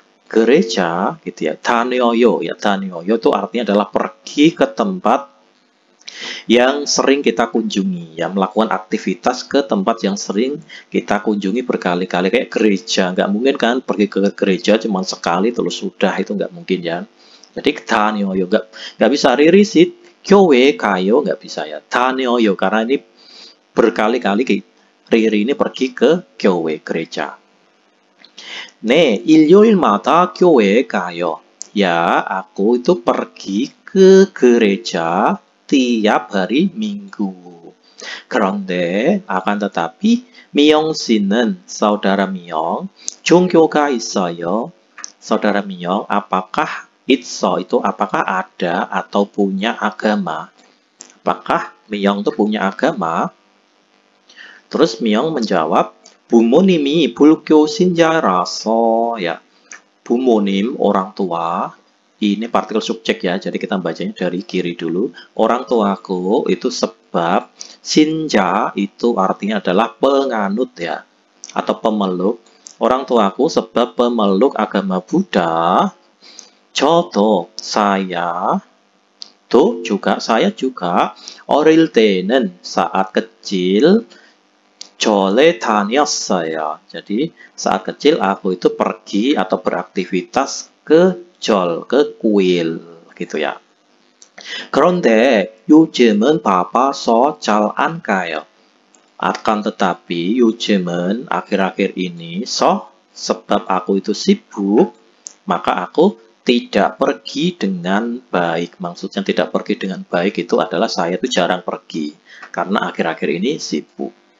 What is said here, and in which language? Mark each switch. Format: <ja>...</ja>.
<id>gereja gitu ya.</id> <ko>다녀요</ko> <id>ya, 다녀요 itu artinya adalah pergi ke tempat yang sering kita kunjungi, ya, melakukan aktivitas ke tempat yang sering kita kunjungi berkali-kali, kayak gereja. Nggak mungkin kan pergi ke gereja cuma sekali terus sudah, itu nggak mungkin ya. Jadi 다녀요 nggak bisa. Riri sih</id> <ko>교회 가요</ko> <id>nggak bisa ya. 다녀요 karena ini berkali-kali Riri ini pergi ke 교회 gereja.</id> <ko>네, 일요일마다 교회에 가요.</ko> <id>Ya, aku itu pergi ke gereja tiap hari Minggu.</id> <ko>그런데</ko> <id>akan tetapi</id> <ko>미영 씨는</ko> <id>saudara Miyong</id> <ko>종교가 있어요.</ko> <id>Saudara Miyong, apakah itu apakah ada atau punya agama? Apakah Miyong itu punya agama? Terus Miyong menjawab,</id> <ko>부모님이 불교 신자라서,</ko> <id>ya. 부모님, orang tua. Ini partikel subjek ya, jadi kita bacanya dari kiri dulu. Orang tuaku itu sebab, 신자 itu artinya adalah penganut ya, atau pemeluk. Orang tuaku sebab pemeluk agama Buddha.</id> <ko>저도,</ko> <id>saya juga,</id> <ko>어릴 때는</ko> <id>saat kecil,</id> <ko>절에 다녔어요.</ko> <id>Jadi saat kecil aku itu pergi atau beraktivitas ke 절, ke kuil gitu ya.</id> <ko>그런데 요즘은 바빠서 잘 안 가요.</ko> <id>Akan tetapi</id> <ko>요즘은</ko> <id>akhir-akhir ini sebab aku itu sibuk, maka aku tidak pergi dengan baik. Maksudnya tidak pergi dengan baik itu adalah saya itu jarang pergi karena akhir-akhir ini sibuk.</id>